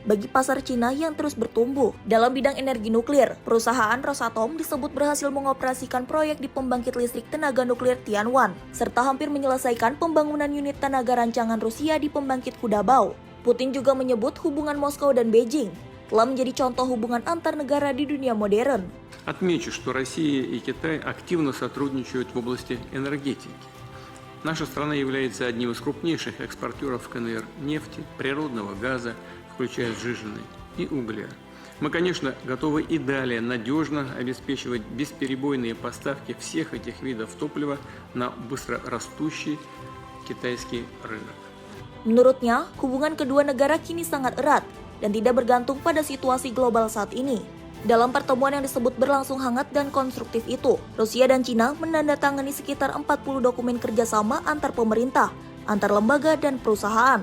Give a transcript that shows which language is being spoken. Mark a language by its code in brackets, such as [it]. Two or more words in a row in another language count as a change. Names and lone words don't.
[id] bagi pasar Cina yang terus bertumbuh. Dalam bidang energi nuklir, perusahaan Rosatom disebut berhasil mengoperasikan proyek di pembangkit listrik tenaga nuklir Tianwan, serta hampir menyelesaikan pembangunan unit tenaga rancangan Rusia di pembangkit Kudabao. Putin juga menyebut hubungan Moskow dan Beijing telah menjadi contoh hubungan antar negara di dunia modern. [ru] Отмечу, что Россия и Китай активно сотрудничают в области энергетики. Наша страна является одним из крупнейших экспортеров КНР нефти, природного газа, включая сжиженный, и угля. Мы, конечно, готовы и далее надежно обеспечивать бесперебойные поставки всех этих видов топлива на быстрорастущий китайский рынок. [id] Menurutnya, hubungan kedua negara kini sangat erat dan tidak bergantung pada situasi global saat ini. Dalam pertemuan yang disebut berlangsung hangat dan konstruktif itu, Rusia dan Cina menandatangani sekitar 40 dokumen kerjasama antar pemerintah, antar lembaga dan perusahaan.